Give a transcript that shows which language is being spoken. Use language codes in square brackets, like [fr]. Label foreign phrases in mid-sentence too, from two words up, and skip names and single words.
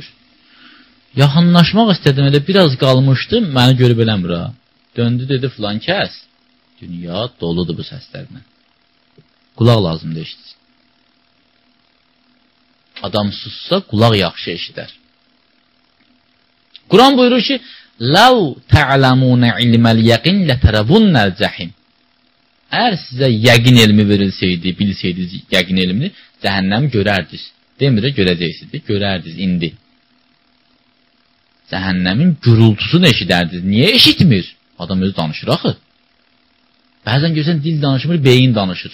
[az] Yaxınlaşmaq istədim, elə biraz qalmışdım, məni görüb eləmir ha. Döndü, dedi, filan kəs. Dünya doludur bu səslərlə. Qulaq lazımdır eşitsin. Adam sussa, qulaq yaxşı eşidər. Quran buyurur ki, [ar] لَوْ تَعْلَمُونَ عِلْمَ الْيَقِنْ لَتَرَبُنَّ الْجَحِمِ [az] Əgər sizə yəqin elmi verilseydi, bilsəydiniz yəqin elmini, cəhənnəm görərdiniz. Demir, görəcəksiniz, görərdiniz indi. Cəhənnəmin gürültüsünü eşidərdiniz. Niyə eşitmir? Adam özü danışır axı. Bəzən görsən dil danışmır, beyin danışır.